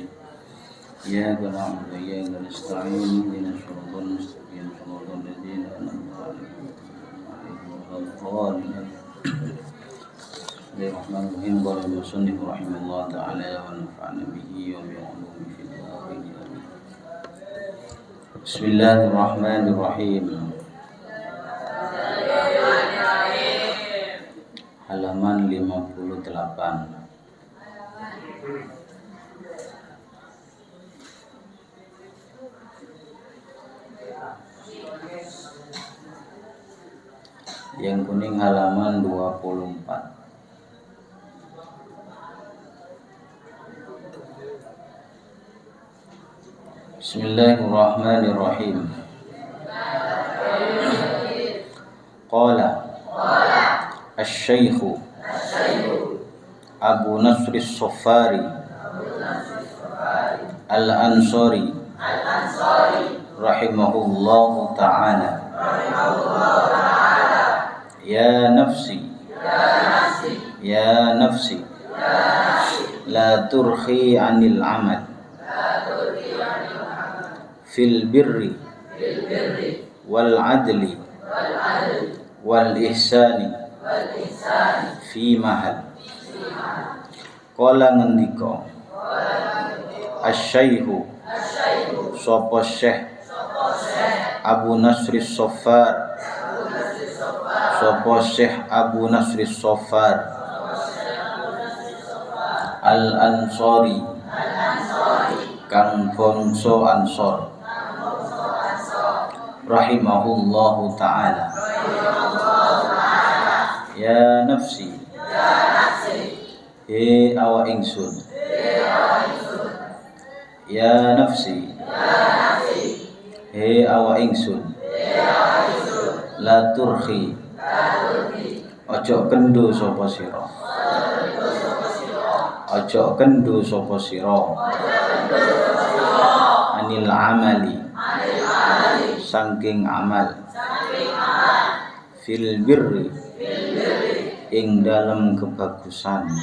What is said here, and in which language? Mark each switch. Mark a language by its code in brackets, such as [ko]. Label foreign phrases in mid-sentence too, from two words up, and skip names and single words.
[ar] إياك نعبد وإياك نستعين اهدنا الصراط المستقيم صراط الذين أنعمت عليهم غير المغضوب عليهم. بسم الله الرحمن الرحيم. قال المصنف رحمه الله تعالى ونفعنا به وبعلومه في الآخرين. بسم الله الرحمن الرحيم. [id] Halaman 58. Yang kuning halaman 24. [ar] بسم الله الرحمن الرحيم. قال الشيخ أبو نصر الصفاري الأنصاري رحمه الله تعالى, يا نفسي يا نفسي لا ترخي عن العمل في البر والعدل والإحسان في مهل. [jv] Qala ngendika Asy-Syaikh sapa Syekh Abu Nasr As-Saffar, sapa Syekh Abu Nasr As-Saffar Al-Ansari kang bangsa Ansor, [ar] رحمه الله تعالى, يا نفسي [jv] He awa ingsun, [ar] يا نفسي [jv] He awa ingsun, [ar] لا ترخي [jv] Ojo kendo sapa sira, Ojo kendo sapa sira [ar] عن العمل [jv] Sangking amal [ar] في البر [jv] ing dalam kebagusan,